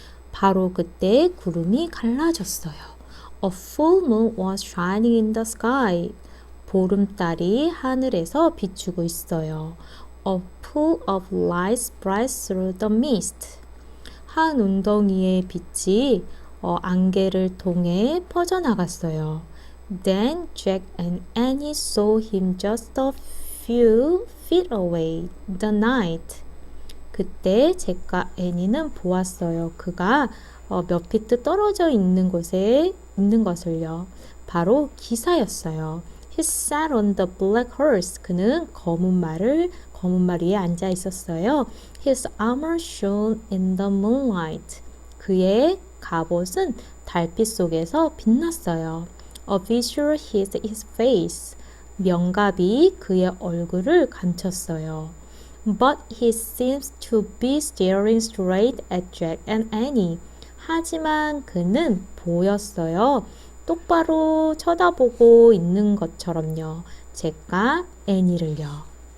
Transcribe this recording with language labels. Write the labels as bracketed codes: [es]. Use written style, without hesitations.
[ko] 바로 그때 구름이 갈라졌어요. [en] A full moon was shining in the sky. [ko] 보름달이 하늘에서 비추고 있어요. [en] A pool of light spread through the mist. [ko] 한 웅덩이의 빛이 안개를 통해 퍼져나갔어요. [en] Then Jack and Annie saw him just a few feet away. The night. [ko] 그때 잭과 애니는 보았어요. 그가 몇 피트 떨어져 있는 곳에 있는 것을요. 바로 기사였어요. [en] He sat on the black horse. [ko] 그는 검은 말 위에 앉아 있었어요. [en] His armor shone in the moonlight. [ko] 그의 갑옷은 달빛 속에서 빛났어요. [en] A visor hid his face. [ko] 명갑이 그의 얼굴을 감췄어요. [en] But he seems to be staring straight at Jack and Annie. [ko] 하지만 그는 보였어요. 똑바로 쳐다보고 있는 것처럼요. 잭과 애니를요.